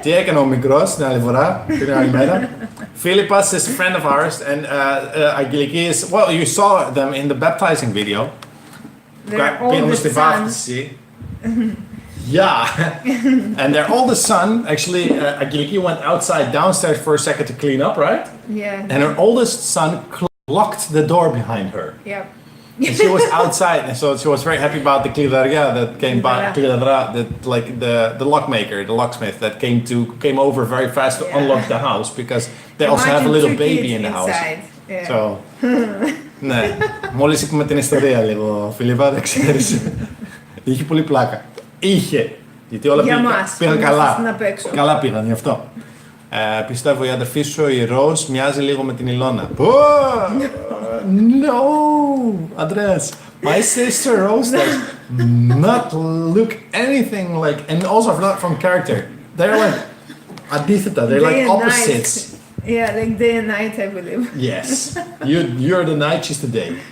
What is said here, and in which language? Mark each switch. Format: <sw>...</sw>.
<el>Τι έκανε ο μικρός την άλλη φορά, την άλλη μέρα.</el> <en>Philippas is a friend of ours and Αγγελική is, well, you saw them in the baptizing video. They're</en> <el>Πήγαινε</el> <en>all the</en> <el>στη</el> <en>sons.</en> <el>βάφτιση. Yeah.</el> <en>And their oldest son, actually, Αγγελική went outside downstairs for a second to clean up, right? Yeah. And her oldest son locked the door behind her. Yep. And she was outside, and so she was very happy about the klidaria that came by, that like the lockmaker, the locksmith that came over very fast to unlock the house because they also have a little baby in the house. Yeah.</en> <el>So, ναι, μόλις είπαμε την ιστορία λίγο, Φίλιππα, δεν ξέρεις. Είχε πολύ πλάκα. Είχε, γιατί όλα πήγαν καλά. Καλά πήγαν, γι' αυτό. Πιστεύω η αδερφή σου, η Ροζ, μοιάζει λίγο με την Ηλώνα.</el> <en>No, Andreas. My sister Rose does not look anything like, and also not from character. They're like αντίθετα. They're like opposites. Yeah, like day and night, I believe. Yes, you're the night, she's the day.</en>